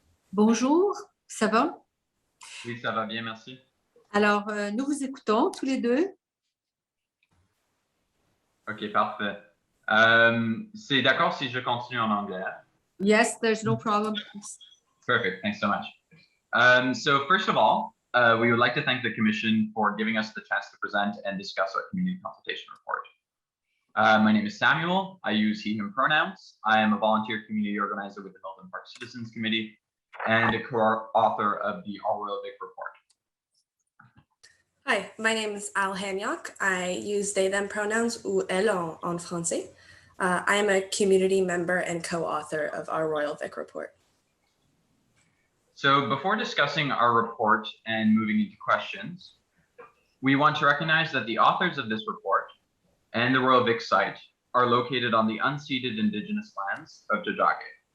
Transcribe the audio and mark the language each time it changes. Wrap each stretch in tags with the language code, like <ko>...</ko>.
<fr>Bonjour, ça va? Oui, ça va bien, merci. Alors, nous vous écoutons tous les deux. OK, parfait. C'est d'accord si je continue en anglais?</fr> <en>Yes, there's no problem. Perfect, thanks so much. So first of all, we would like to thank the Commission for giving us the chance to present and discuss our community consultation report. My name is Samuel. I use he, him pronouns. I am a volunteer community organizer with the Milton Park Citizens Committee and a co-author of the Our Royal Vic report. Hi, my name is Al Hanyok. I use they, them pronouns</en> <fr>ou elle en français.</fr> <en>I am a community member and co-author of Our Royal Vic report. So before discussing our report and moving into questions, we want to recognize that the authors of this report and the Royal Vic site are located on the unceded Indigenous lands of Tiohtià:ke.</en>